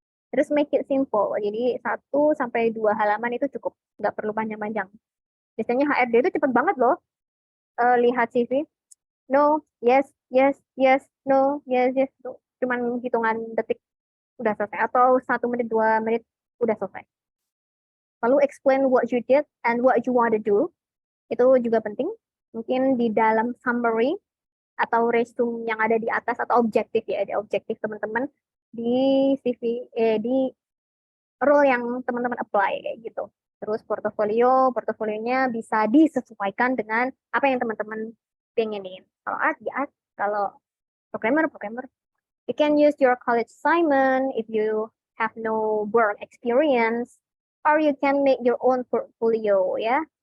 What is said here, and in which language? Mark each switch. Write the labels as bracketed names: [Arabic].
[Indonesian] Terus [English] make it simple, [Indonesian] jadi 1-2 halaman itu cukup, nggak perlu panjang-panjang. Biasanya HRD itu cepet banget loh lihat CV. [English] No, yes, yes, yes, no, yes, yes, no. [Indonesian] Cuman hitungan detik udah selesai. Atau 1 menit, 2 menit udah selesai. Lalu [English] explain what you did and what you want to do. [Indonesian] Itu juga penting. Mungkin di dalam summary atau resume yang ada di atas atau objektif ya, ada objektif teman-teman di CV, di role yang teman-teman apply kayak gitu. Terus portofolionya bisa disesuaikan dengan apa yang teman-teman pengenin. Kalau art, ya art. Kalau programmer. [English] You can use your college assignment if you have no work experience, or you can make your own portfolio [Indonesian] ya.